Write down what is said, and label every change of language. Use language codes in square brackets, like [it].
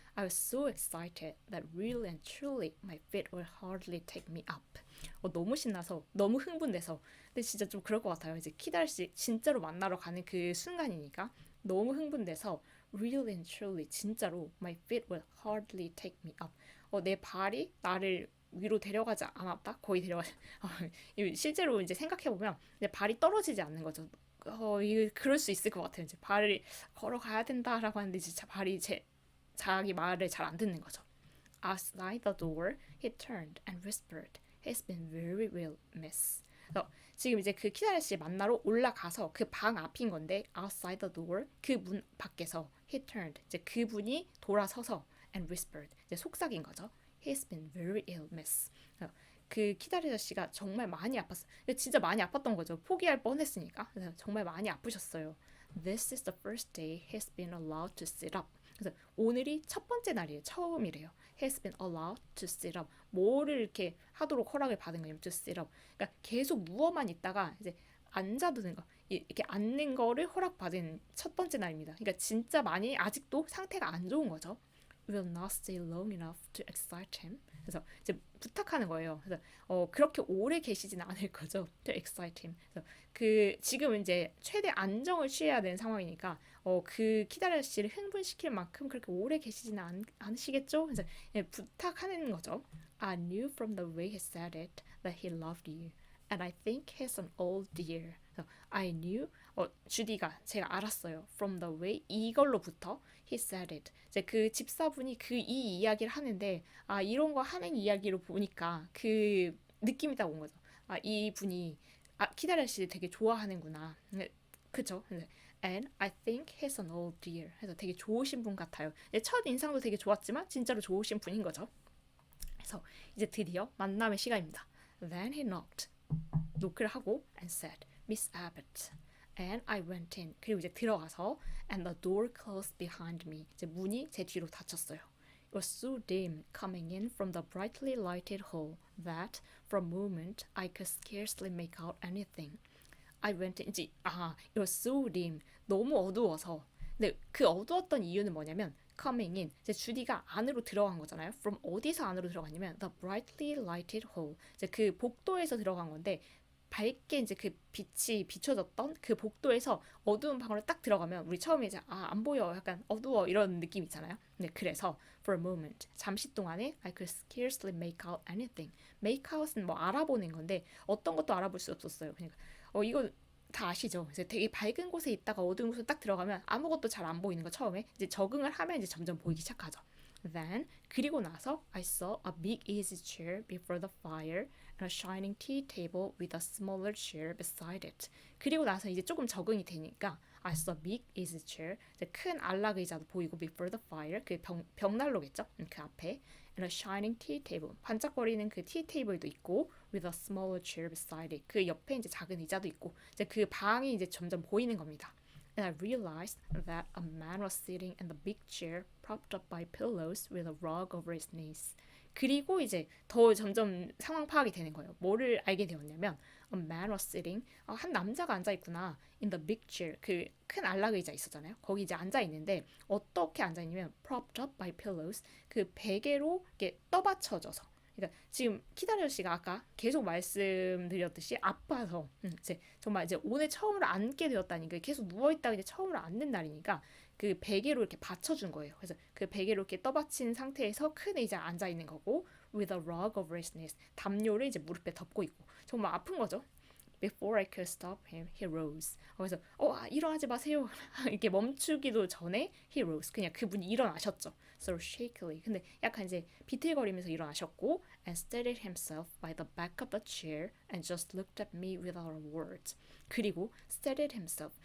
[en] I was so excited that really and truly my feet would hardly take me up. [ko] 너무 신나서, 너무 흥분돼서. 근데 진짜 좀 그럴 것 같아요. 이제 키다리 씨 진짜로 만나러 가는 그 순간이니까. 너무 흥분돼서 [en] really and truly [ko] 진짜로 [en] my feet will hardly take me up. [ko] 내 발이 나를 위로 데려가지 않았다? 거의 데려가지. 실제로 이제 생각해보면 내 발이 떨어지지 않는 거죠. 이거 그럴 수 있을 것 같아요. 이제 발을 걸어가야 된다라고 하는데 진짜 발이 자기 말을 잘 안 듣는 거죠. [en] Outside the door, he turned and whispered. has been very well, miss. [ko] 그래서 지금 이제 그 키다리 씨 만나러 올라가서 그 방 앞인 건데 [en] outside the door [ko] 그 문 밖에서 [en] he turned [ko] 이제 그분이 돌아서서 [en] and whispered [ko] 이제 속삭인 거죠. [en] He's been very ill, miss. [ko] 그 키다리 씨가 정말 많이 아팠어. 진짜 많이 아팠던 거죠. 포기할 뻔했으니까. 그래서 정말 많이 아프셨어요. [en] This is the first day he's been allowed to sit up. [ko] 그래서 오늘이 첫 번째 날이에요. 처음이래요. [en] Has been allowed to sit up. [ko] 뭐를 이렇게 하도록 허락을 받은 거냐면 [en] to sit up. [ko] 그러니까 계속 누워만 있다가 이제 앉아두는 거. 이렇게 앉는 거를 허락받은 첫 번째 날입니다. 그러니까 진짜 많이 아직도 상태가 안 좋은 거죠. [en] Will not stay long enough to excite him. [ko] 그래서 이제 부탁하는 거예요. 그래서 그렇게 오래 계시지는 않을 거죠. [en] To excite him. [ko] 그래서 그 지금 이제 최대 안정을 취해야 되는 상황이니까 그 키다리 씨를 흥분시킬 만큼 그렇게 오래 계시지는 않으시겠죠? 그래서 부탁하는 거죠. [en] I knew from the way he said it that he loved you, and I think he's an old dear. [ko] 그래서 [en] I knew [ko] 주디가 제가 알았어요. [en] From the way 이걸로부터 he said it. [ko] 이제 그 집사분이 그 이 이야기를 하는데 이런 거 하는 이야기로 보니까 그 느낌이 딱 온 거죠. 이분이 키다리 씨 되게 좋아하는구나. 그쵸? [en] And I think he's an old dear. [ko] 그래서 되게 좋으신 분 같아요. 첫 인상도 되게 좋았지만 진짜로 좋으신 분인 거죠. 그래서 이제 드디어 만남의 시간입니다. [en] Then he knocked. [ko] 노크를 하고 [en] and said, Miss Abbott. And I went in. [ko] 그리고 이제 들어가서 [en] and the door closed behind me. [ko] 이제 문이 제 뒤로 닫혔어요. [en] It was so dim coming in from the brightly lighted hall that for a moment I could scarcely make out anything. I went in. [ko] 이제 [en] it was so dim. [ko] 너무 어두워서. 근데 그 어두웠던 이유는 뭐냐면 [en] coming in. [ko] 이제 주디가 안으로 들어간 거잖아요. [en] From [ko] 어디서 안으로 들어갔냐면 [en] the brightly lighted hall. [ko] 이제 그 복도에서 들어간 건데 밝게 이제 그 빛이 비춰졌던 그 복도에서 어두운 방으로 딱 들어가면 우리 처음에 이제 안 보여 약간 어두워 이런 느낌 있잖아요. 근데 그래서 [en] for a moment [ko] 잠시 동안에 [en] I could scarcely make out anything. [ko] make out은 뭐 알아보는 건데 어떤 것도 알아볼 수 없었어요. 그러니까 이거 다 아시죠? 이제 되게 밝은 곳에 있다가 어두운 곳에 딱 들어가면 아무것도 잘 안 보이는 거 처음에 이제 적응을 하면 이제 점점 보이기 시작하죠. [en] Then [ko] 그리고 나서 [en] I saw a big easy chair before the fire and a shining tea table with a smaller chair beside it. [ko] 그리고 나서 이제 조금 적응이 되니까 [en] I saw a big easy chair. [ko] 이제 큰 안락 의자도 보이고 [en] before the fire [ko] 그 벽난로겠죠? 그 앞에 [en] and a shining tea table [ko] 반짝거리는 그 tea table도 있고 [en] with a smaller chair beside it [ko] 그 옆에 이제 작은 의자도 있고 이제 그 방이 이제 점점 보이는 겁니다. [en] And I realized that a man was sitting in the big chair propped up by pillows with a rug over his knees. [ko] 그리고 이제 더 점점 상황 파악이 되는 거예요. 뭐를 알게 되었냐면 [en] a man was sitting [ko] 한 남자가 앉아 있구나 [en] in the big chair [ko] 그 큰 안락 의자 있었잖아요. 거기 이제 앉아 있는데 어떻게 앉아 있냐면 [en] propped up by pillows [ko] 그 베개로 이렇게 떠받쳐져서 그러니까 지금 키다리오 씨가 아까 계속 말씀드렸듯이 아파서 이제 정말 이제 오늘 처음으로 앉게 되었다니 까 계속 누워 있다가 이제 처음으로 앉는 날이니까 그 베개로 이렇게 받쳐준 거예요. 그래서 그 베개로 이렇게 떠받친 상태에서 큰 의자에 앉아 있는 거고 [en] with a rug over his knees [ko] 담요를 이제 무릎에 덮고 있고 정말 아픈 거죠. [en] Before I could stop him, he rose. [ko] 그래서 일어나지 마세요. 이렇게 멈추기도 전에 [en] he rose. [ko] 그냥 그분이 일어나셨죠. [en] So shakily. [ko] 근데 약간 이제 비틀거리면서 일어나셨고 [en] and steadied himself by the back of the chair and just looked at me without a word. [ko] 그리고 [en] steadied himself.